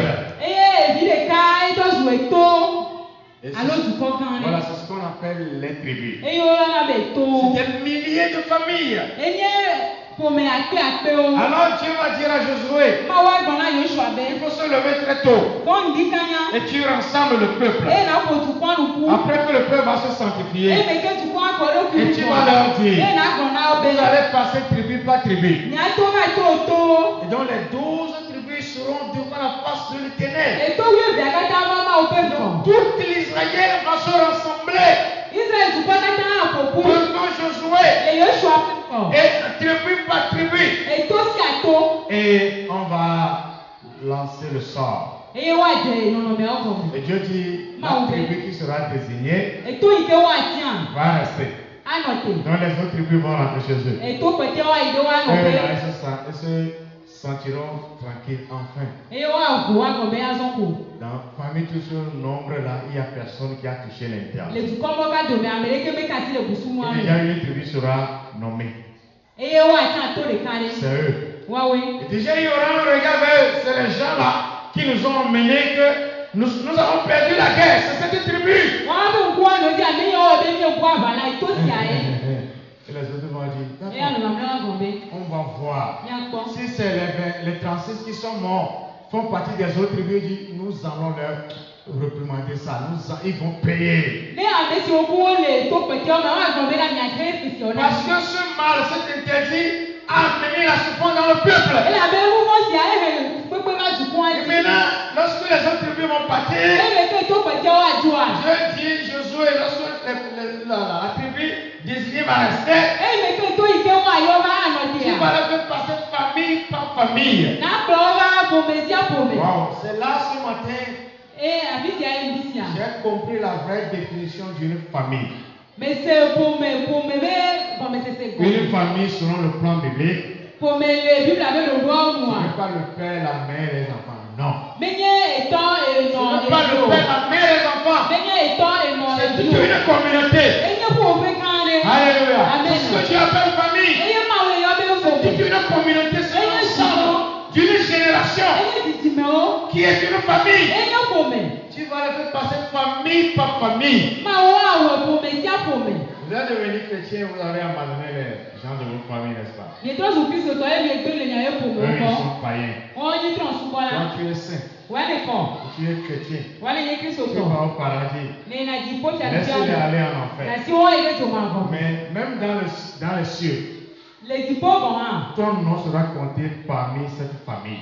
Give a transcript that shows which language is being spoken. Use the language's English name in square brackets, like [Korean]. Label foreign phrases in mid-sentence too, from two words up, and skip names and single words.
[Ewe] Eye evi ɖeka edo zu eto [French] Et [Ewe] alo dukɔ gã [French] voilà, [Ewe] ɖe. [French] c'est ce qu'on appelle les tribus. [Ewe] Eye woyɔna be to. [French] C'est des milliers de familles. [Ewe] Enye ƒome akpeakpewo. [French] Alors Dieu va dire à Josué, [Ewe] Mawu agblɔ na Yosua [French] il [Ewe] be. [French] faut se lever très tôt [Ewe] Fɔ ŋdi kanya. [French] et tu rassembles le peuple. [Ewe] Eye na ƒo dukɔ nuku. [French] Après que le peuple va se [Ewe] Eye [French] sanctifier, [Ewe] me ke dukɔ akɔ ɖokui [French] et tu vas leur dire, [Ewe] Eye na gblɔ na wo be. [French] vous allez passer tribu par tribu. [Ewe] Miato va to. [French] Et donc les 12 tribus seront devant la face de l'Éternel. [Ewe] Eto wuievea katã va ma woƒe [French] Donc [Ewe] ŋgɔ. [French] tout l'Israël va se rassembler [Ewe] Israel dukɔ katã aƒoƒu. [French] devant Josué [Ewe] Le Yosua ƒe ŋgɔ. [French] et tribu par tribu. [Ewe] Eto sia to. [French] Et on va lancer le sort. [Ewe] Eye woadze nɔnɔmeawo gɔme. [French] Et Dieu dit, la tribu qui sera désignée [Ewe] Eto yi ke woatia. [French] va rester. [Ewe] Anɔ te. [French] Donc les autres tribus vont rentrer chez eux. [Ewe] Eto kpɛtɛwo ayi ɖe woanɔ [French] Eux, [Ewe] be. [French] là, ils se sentiront tranquilles enfin. [Ewe] Eye woaʋu woagɔ be azɔ ko. [French] Parmi tout ce nombre-là, il n'y a personne qui a touché l'intérieur. [Ewe] Le dukɔ mɔ ka dome ame ɖeke meka si le busumua [French] Et déjà [Ewe] me. [French] une tribu sera nommée. [Ewe] Eye woatia to ɖeka ɖe. [French] C'est eux. [Ewe] Woawoe. [French] Et déjà il y aura un regard vers eux. C'est les gens-là qui nous ont emmenés que nous avons perdu la guerre. C'est cette tribu. [Ewe] Woabe ŋku anɔ dzi ame yawo be mie ŋku aʋala eto sia ye. [French] Et les autres vont dire, [Ewe] Eye [French] d'accord, [Ewe] anɔ mamlɛwo agɔ be. [French] on va voir. [Ewe] Miakpɔ. [French] Si c'est les 36 qui sont morts, font partie des autres tribus, dit, nous allons leur réprimander ça. Ils vont payer. [Ewe] Ne ame siwo ku wole to kpɛtɛwo me woagblɔ be na miatre fisiɔ na. [French] Parce que ce mal, cet interdit, a amené la souffrance dans le peuple. [Ewe] Ele abe nuvɔ sia ehe kpekpe ma dukɔa [French] Et [Ewe] dzi. [French] maintenant, lorsque les autres tribus vont partir, [Ewe] Eye ke to kpɛtɛwo adzɔa. [French] Dieu dit, Josué, lorsque la tribu désignée va rester, [Ewe] Eye ke to yi ke woayɔ va anɔ [French] tu [Ewe] tia. [French] vas les faire passer famille par famille. [Ewe] Na kplɔ wo va ƒome sia ƒome. [French] Wow, c'est là ce matin, [Ewe] Afi sia ye ŋdi sia. [French] j'ai compris la vraie définition d'une famille. [Ewe] Mese ƒome be gɔmesese [French] Une [Ewe] gɔme. [French] famille, selon le plan biblique, [Ewe] Ƒome le Biblia be ɖoɖoawo [French] ce [Ewe] nua. [French] n'est pas le père, la mère et les enfants. Non. [Ewe] Menye etɔ [French] Ce [Ewe] enɔ [French] n'est pas le [Ewe] edzo. [French] père, la mère et les enfants. [Ewe] Menye etɔ enɔ [French] C'est toute [Ewe] edzo. [French] une communauté. [Ewe] Enye ƒome gã ɖe. Alléluia. Amen. [French] C'est ce que Dieu appelle famille. [Ewe] Eye mawo le yɔ be [French] C'est [Ewe] ƒome. [French] toute une communauté, c'est l'ensemble d'une génération [Ewe] Enye dzidzimewo. [French] qui est une famille. [Ewe] Enye ƒome. [French] Tu vas les faire passer famille par famille. [Ewe] Mawo awɔ ƒome sia ƒome. [French] Vous allez devenir devenir chrétien, vous avez abandonné les gens de votre famille, n'est-ce pas? Eux, ils sont païens. Toi, tu es saint. Tu es chrétien. Tu vas au paradis. Laissez-les aller en enfer. Mais même dans les cieux, ton nom sera compté parmi cette famille.